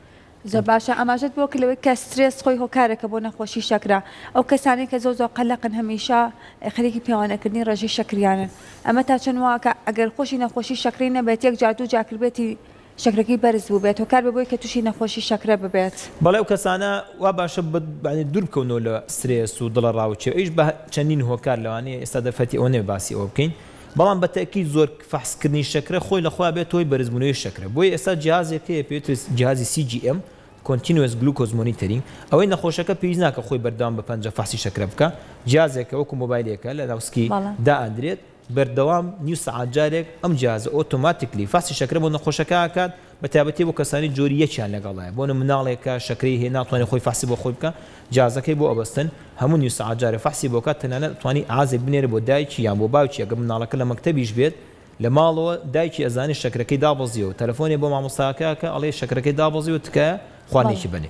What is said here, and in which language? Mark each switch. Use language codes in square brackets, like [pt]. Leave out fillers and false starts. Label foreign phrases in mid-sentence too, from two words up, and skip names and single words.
[ckb] زۆر باشە ئاماژەت بۆ کلەوەی کە سترێس خۆی هۆکارێکە بۆ نەخۆشی شەکرە ئەو کەسانی کە زۆر قەلەقن هەمیشە خەریکی پیاوانەکردنی ڕێژەی شەکریانن ئەمە تا چەند وایە ئەگەر خۆشی نەخۆشی شەکری نەبێت یەک جار دوو جاکردبێتی شەکرەکەی بەرز بوو بێت هۆکار ببووی کە تووشی نەخۆشی شەکرە ببێت بەڵێ و کەسانە وا باشە دوور بکەونەوە لە سترێس و دڵە ڕاوچێ ئەویش بە چەندین هۆکار لەوانەیە ئێستا دەفەتی ئەوە نێ باسی ئەوە بکەین بەڵام بەتەکی زۆر فحسکردنی شەکرە خۆی لەخوا بێت تۆی بەرزبوونەوەی شەکرە بۆی ئێستا جیازێکەیە پێوتر جیازی CGM [en] continuous glucose monitoring [ckb] ئەوەی نەخۆشەکە پێویست ناکە خۆی بەردەوام بە پەنجە فحسی شەکرە بکە جیازێکە وەکو مۆبایلێکە لە ناوسکی دائەندرێت بەردەوام نیو سعات جارێک ئەم جیازە ئۆتۆماتیکلی فحسی شەکرە بۆ نەخۆشەکە ئاکات بە تایبەتی بۆ کەسانی جۆری یەکیان لەگەڵایە بۆ مناڵێکە شەکرەی هەیە ناتوانێت خۆی فحسی بۆ خۆی بکە جیازەکەی بۆ ئەبەستن هەموو نیو سعات جارێک فحسی بۆ کات تەنانەت توانی ئازێک بنێرە بۆ دایکی یان بۆ باوکی ئەگەر مناڵەکە لە مەکتەبیش بێت لە ماڵەوە دایکی ئەزانی شەکرەکەی دابەزیەوە تەلەفۆنی بۆ مامۆستاکەکە ئەڵێ شەکرەکەی دابەزیەوە تکایە خوانێکی بنێ